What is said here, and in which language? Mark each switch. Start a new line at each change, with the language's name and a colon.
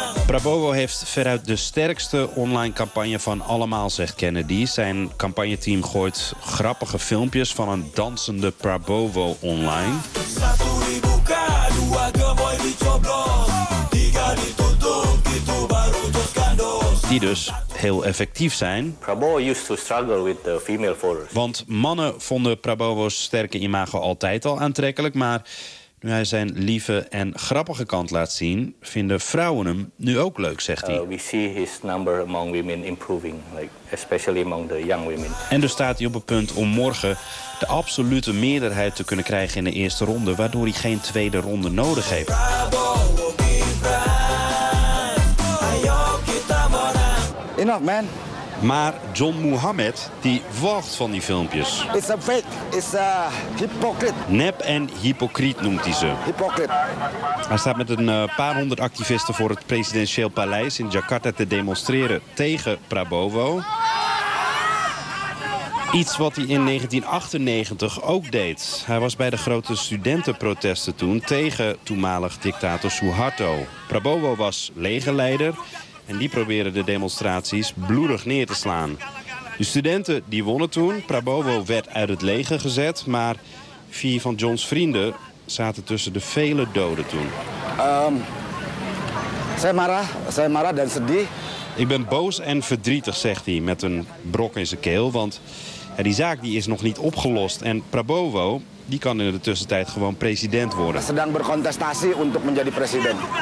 Dutch: Prabowo heeft veruit de sterkste online campagne van allemaal, zegt Kennedy. Zijn campagneteam gooit grappige filmpjes van een dansende Prabowo online. Die dus heel effectief zijn.
English: Prabowo used to struggle with the female followers.
Dutch: Want mannen vonden Prabowo's sterke imago altijd al aantrekkelijk, maar nu hij zijn lieve en grappige kant laat zien, vinden vrouwen hem nu ook leuk, zegt hij.
English: We see his number among women improving, like especially among the young women.
Dutch: En dus staat hij op het punt om morgen de absolute meerderheid te kunnen krijgen in de eerste ronde, waardoor hij geen tweede ronde nodig heeft.
English: Enough, man.
Dutch: Maar John Muhammad, die walgt van die filmpjes.
English: It's a fake. It's a hypocrite.
Dutch: Nep en hypocriet noemt hij ze.
English: Hypocrite.
Dutch: Hij staat met een paar honderd activisten voor het presidentieel paleis in Jakarta te demonstreren tegen Prabowo. Iets wat hij in 1998 ook deed. Hij was bij de grote studentenprotesten toen tegen toenmalig dictator Suharto. Prabowo was legerleider. En die probeerden de demonstraties bloedig neer te slaan. De studenten die wonnen toen. Prabowo werd uit het leger gezet. Maar vier van John's vrienden zaten tussen de vele doden toen.
Indonesian: Zijn Mara dan sedih.
Dutch: Ik ben boos en verdrietig, zegt hij met een brok in zijn keel. Want ja, die zaak die is nog niet opgelost. En Prabowo die kan in de tussentijd gewoon president worden.
Indonesian: Sedang berkontestasi untuk menjadi presiden.